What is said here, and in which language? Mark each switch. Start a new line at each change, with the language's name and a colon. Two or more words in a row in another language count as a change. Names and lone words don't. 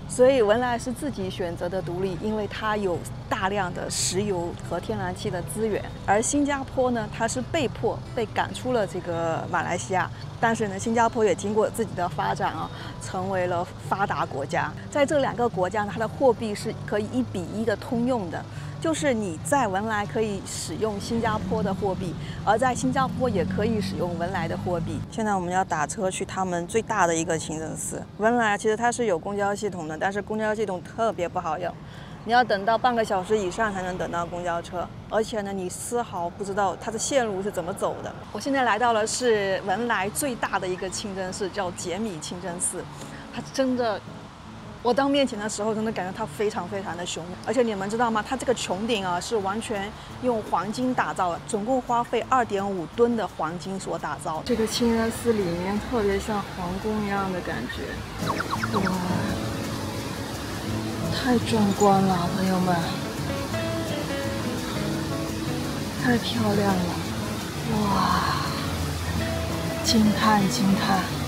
Chinese: 所以文萊是自己選擇的獨立，因為它有大量的石油和天然氣的資源。而新加坡呢，它是被迫被趕出了這個馬來西亞，但是呢，新加坡也經過自己的發展啊，成為了發達國家。在這兩個國家呢，它的貨幣是可以1比1的通用的。就是你在文萊可以使用新加坡的貨幣，而在新加坡也可以使用文萊的貨幣。現在我們要打車去他們最大的一個清真寺。文萊其實它是有公交系統的，但是公交系統特別不好用，你要等到半個小時以上才能等到公交車，而且呢，你絲毫不知道它的線路是怎麼走的。我現在來到了是文萊最大的一個清真寺，叫傑米清真寺，它真的。我到面前的時候，真的感覺它非常非常的雄偉，而且你們知道嗎？它這個穹頂啊，是完全用黃金打造的，總共花費2.5噸的黃金所打造。這個清真寺裡面特別像皇宮一樣的感覺，哇，太壯觀了，朋友們，太漂亮了，哇，驚嘆驚嘆。